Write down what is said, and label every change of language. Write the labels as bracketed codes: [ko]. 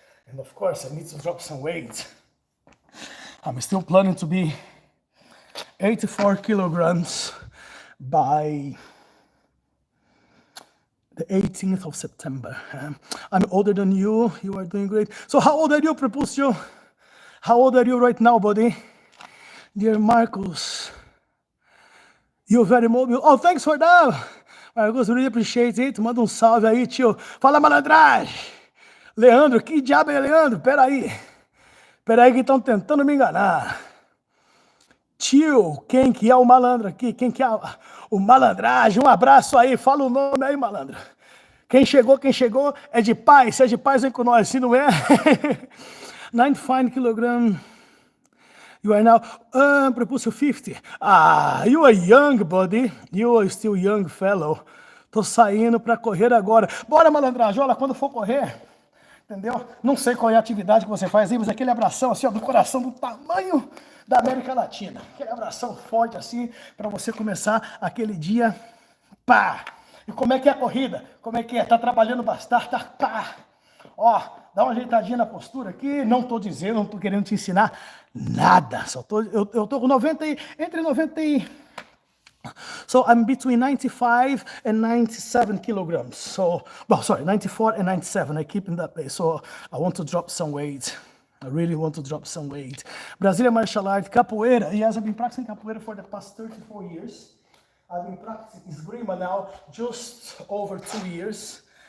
[en] And of course, I need to drop some weight. I'm still planning to be 84 kilograms by the 18th of September. I'm older than you. You are doing great. So how old are you, Prepulsio? How old are you right now, buddy? Dear Marcos, you're very mobile. Oh, thanks for that. Marcos, really appreciate it. [pt] Manda salve aí, tio. Fala, malandragem. Leandro, que diabo é Leandro? Peraí que estão tentando me enganar. Tio, quem que é o malandro aqui? Quem que é o malandragem? Um abraço aí, fala o nome aí, malandro. Quem chegou é de paz. Se é de paz, vem com nós. Se não é, 95 kg. [en] You are now, propulso 50. You are young, buddy. You are still young, fellow. [pt] Tô saindo pra correr agora. Bora, malandragem. Olha, quando for correr, entendeu? Não sei qual é a atividade que você faz aí, mas aquele abração assim, ó, do coração do tamanho da América Latina. Aquele abração forte assim, para você começar aquele dia, pá! E como é que é a corrida? Como é que é? Tá trabalhando bastante, tá, pá! Ó, dá uma ajeitadinha na postura aqui, não tô dizendo, não tô querendo te ensinar nada, eu tô com 90, entre 90 e... [en] So I'm between 95 and 97 kilograms. So, well, sorry, 94 and 97. I keep in that place. So I want to drop some weight. I really want to drop some weight. Brazilian martial art, capoeira. Yes, I've been practicing capoeira for the past 34 years. I've been practicing esgrima now just over 2 years.